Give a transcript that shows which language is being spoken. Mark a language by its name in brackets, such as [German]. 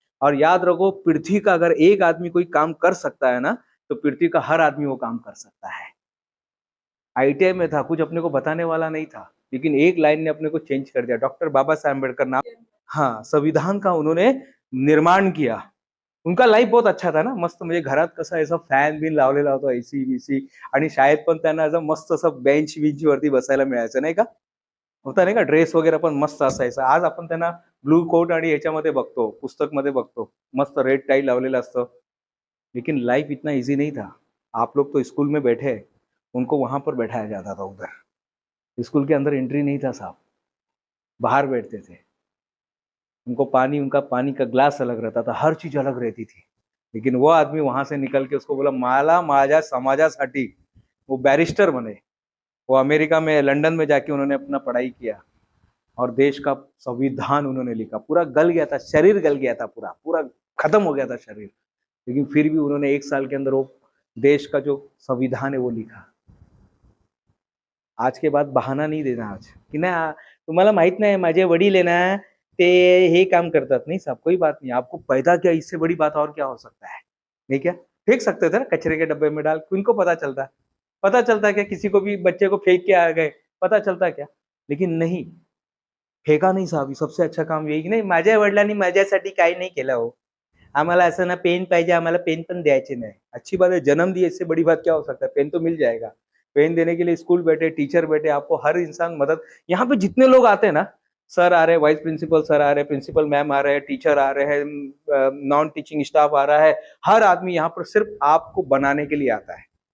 [Hindi] और याद रखो, पृथ्वी का अगर एक आदमी कोई काम कर सकता है ना, तो पृथ्वी का हर आदमी वो काम कर सकता है। आईटीआई में था, कुछ अपने को बताने वाला नहीं था, लेकिन एक लाइन ने अपने को चेंज कर दिया। डॉक्टर बाबा साहेब अम्बेडकर नाम, हाँ, संविधान का उन्होंने निर्माण किया। [Marathi] उनका लाईफ बहुत अच्छा था ना, मस्त, म्हणजे घरात कसं असं फॅन बिन लावलेला होता, एसी बीसी, आणि शाळेत पण त्यांना असं मस्त असं बेंच बिंच वरती बसायला मिळायचं नाही का, होता नाही का, ड्रेस वगैरे पण मस्त असायचा। आज आपण त्यांना ब्लू कोट आणि याच्यामध्ये बघतो, पुस्तक मध्ये बघतो, मस्त रेड टाई लावलेलं असतं, [Hindi] लेकिन लाइफ इतना इजी नहीं था। आप लोग तो स्कूल में बैठे, उनको वहां पर बैठाया जाता था उधर, स्कूल के अंदर एंट्री नहीं था साहब, बाहर बैठते थे। उनको पानी, उनका पानी का ग्लास अलग रहता था, हर चीज अलग रहती थी। लेकिन वो आदमी वहां से निकल के उसको बोला, [Marathi] मला माझ्या समाजासाठी, [Hindi] वो बैरिस्टर बने, वो अमेरिका में, लंदन में जाके उन्होंने अपना पढ़ाई किया, और देश का संविधान उन्होंने लिखा। पूरा गल गया था, शरीर गल गया था, पूरा पूरा खत्म हो गया था शरीर, लेकिन फिर भी उन्होंने 1 साल के अंदर वो देश का जो संविधान है वो लिखा। आज के बाद बहाना नहीं देना आज कि ना [Marathi] तुम्हाला माहित नाही, माझे वडील है ना, ते हे काम करतात। [Hindi] नहीं साहब, कोई बात नहीं, आपको पैदा किया, इससे बड़ी बात और क्या हो सकता है, नहीं क्या? फेंक सकते थे ना कचरे के डब्बे में डाल, किनको पता चलता? पता चलता क्या किसी को भी, बच्चे को फेंक के आ गए, पता चलता क्या? लेकिन नहीं, फेका नहीं साहब, सबसे अच्छा काम यही, [Marathi] नाही माझ्या वडिलांनी माझ्यासाठी काही नाही केलं हो, आम्हाला असं ना पेन पाहिजे, आम्हाला पेन पण द्यायचे नहीं। [Hindi] अच्छी बात है, जन्म दिए, इससे बड़ी बात क्या हो सकता है? पेन तो मिल जाएगा। पेन देने के लिए स्कूल बैठे, टीचर बैठे, आपको हर इंसान मदद, यहाँ पे जितने लोग आते हैं ना, सर आ रहे हैं, वाइस प्रिंसिपल सर आ रहे हैं, प्रिंसिपल मैम आ रहे हैं, टीचर आ रहे हैं, नॉन टीचिंग स्टाफ आ रहा है, हर आदमी यहाँ पर सिर्फ आपको बनाने के लिए आता है।